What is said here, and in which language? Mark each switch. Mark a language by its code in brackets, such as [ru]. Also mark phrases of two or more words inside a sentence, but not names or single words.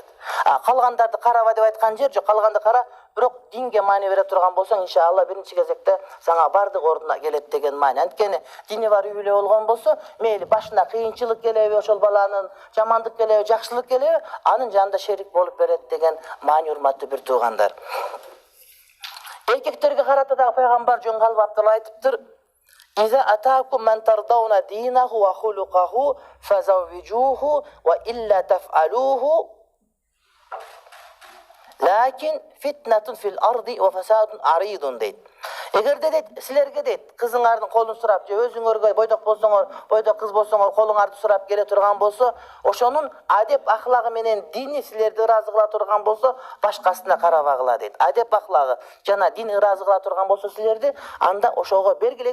[ky] Калгандарды караба деп айткан жер жок, калганды кара, бирок динге маани бере турган болсоң, иншалла биринчи кезекте сага бардык ордуна келет деген маани. Анткени дини бар үй бүлө болгон болсо, мейли башына кыйынчылык келеби, ошол баланын жамандык келеби, жакшылык келеби, анын жанында шерик болуп берет деген маани, урматтуу бир туугандар. Эркектерге карата дагы пайгамбар жөн калып Абдулла айтыптыр: [ar] "إذا أتاكم من ترضون دينه وخلقه فزوجوه وإلا تفعلوه لكن فتنة في الأرض وفساد عريض" дейт. [ky] Эгерде дейт силерге дейт кызыңардын колун сурап, же өзүңөргө бойдок болсоңор, бойдок кыз болсоңор колуңарды сурап келе турган болсо, ошонун адеп ахлагы менен дини силерди ыраазы кыла турган болсо, башкасына карабагыла дейт. Адеп ахлагы жана дин ыраазы кыла турган болсо силерди, анда ошого бергиле.